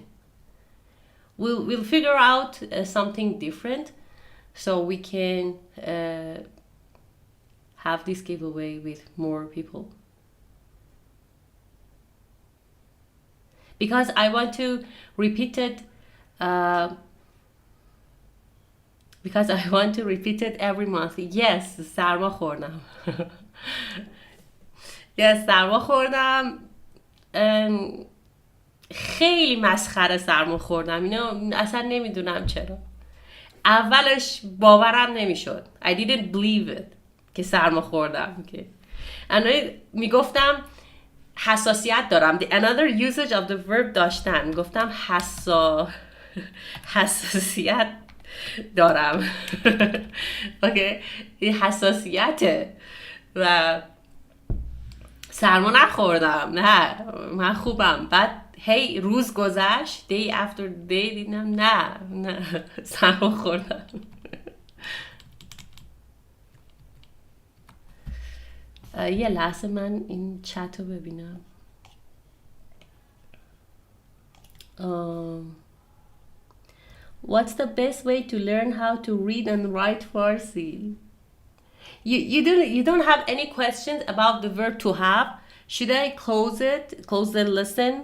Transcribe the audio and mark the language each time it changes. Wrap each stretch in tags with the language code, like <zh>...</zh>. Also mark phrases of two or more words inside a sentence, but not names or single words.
<en>We'll figure out something different, so we can have this giveaway with more people. Because I want to repeat it. Because I want to repeat it every month. Yes,</en> <fa>سرما خوردم. Yes, سرما خوردم. خیلی مسخره سرما خوردم. اینو اصلا نمیدونم چرا. اولش باورم نمیشد.</fa> <en>I didn't believe it</en> <fa>که سرما خوردم. میگفتم حساسیت دارم.</fa> <en>Another usage of the verb داشتن.</en> <fa>گفتم حساسیت دارم. اوکی، این حساسیته و سرما نخوردم. نه، من خوبم. بعد هی روز گذشت،</fa> <en>day after day،</en> <fa>دیدم نه سرما خوردم. یه لحظه من این چت رو ببینم.</fa> <en>What's the best way to learn how to read and write Farsi? You don't have any questions about the verb to have? Should I close it? Close the lesson?</en>